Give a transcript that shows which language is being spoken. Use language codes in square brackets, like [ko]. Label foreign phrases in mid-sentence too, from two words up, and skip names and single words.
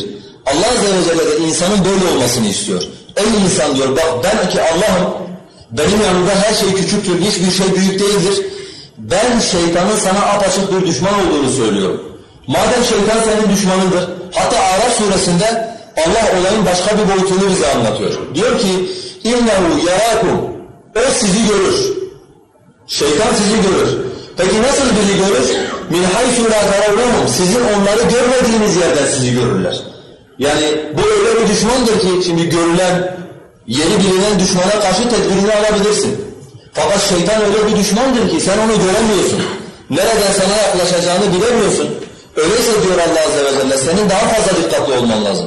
[tr] Allah [ar] عز وجل [tr] de insanın böyle olmasını istiyor. Ey insan diyor, bak ben ki Allah'ım, benim yanımda her şey küçüktür, hiçbir şey büyük değildir. Ben şeytanın sana apaçık bir düşman olduğunu söylüyorum. Madem şeytan senin düşmanındır, hatta Araf suresinde Allah olayın başka bir boyutunu bize anlatıyor. Diyor ki, [ar] اِنَّهُ يَرَاكُمْ [tr] O sizi görür. Şeytan sizi görür. Peki nasıl bizi görür? [ar] مِنْ حَيْثُ لَا تَرَوْنَهُمْ [tr] Sizin onları görmediğiniz yerden sizi görürler. Yani bu öyle bir düşmandır ki şimdi görülen, yeni bilinen düşmana karşı tedbirini alabilirsin. Fakat şeytan öyle bir düşmandır ki sen onu göremiyorsun. Nereden sana yaklaşacağını bilemiyorsun. Öyleyse diyor Allah [ar] عز وجل, [tr] senin daha fazla dikkatli olman lazım.